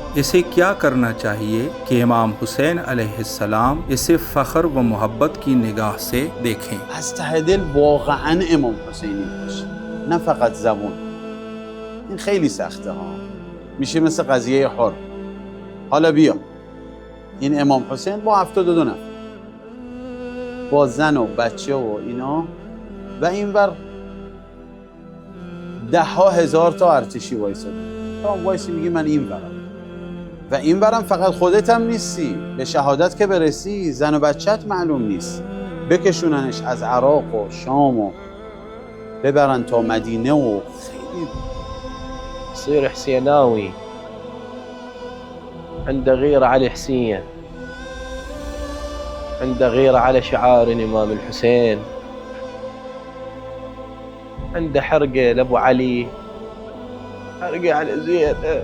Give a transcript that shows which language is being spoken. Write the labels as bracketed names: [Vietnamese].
[Hindi] इसे क्या करना चाहिए कि इमाम हुसैन अलैहिस्सलाम इसे फ़ख्र व मोहब्बत की निगाह से देखें। [Persian] از ته دل واقعا امام حسینی باشه، نه فقط زبون. این خیلی سخته ها، میشه مثل قضیه حر. حالا بیا این امام حسین با 72 نفر، با زن و بچه و اینا، و اینور 10,000 تا ارتشی وایساده. تا وایسی میگی من این برم و این برم. فقط خودت هم نیستی، به شهادت که برسی زن و بچت معلوم نیست، بکشوننش از عراق و شام و ببرن تا مدینه و خیلی [Arabic] يصير حسيناوي، عنده غيرة على حسين، عنده غيرة على شعار الإمام الحسين، عنده حرقة لأبو علي، حرقة على زيد.